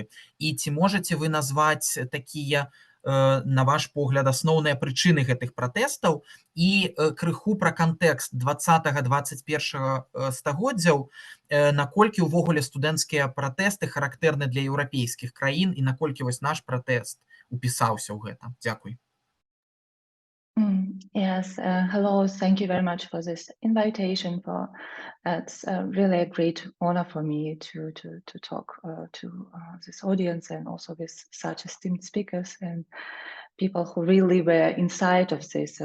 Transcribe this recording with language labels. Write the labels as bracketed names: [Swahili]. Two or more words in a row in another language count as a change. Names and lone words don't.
[Belarusian] І ці можаце вы назваць такія, на ваш погляд, асноўныя прычыны гэтых пратэстаў і крыху пра кантэкст 20-21 стагоддзяў, наколькі ўвогуле студэнцкія пратэсты характэрны для еўрапейскіх краін і наколькі вось наш пратэст упісаўся ў гэта. Дзякуй. [English] Yes, hello, thank you very much for this invitation. It's really a great honor for me to talk to this audience, and also with such esteemed speakers and people who really were inside of this.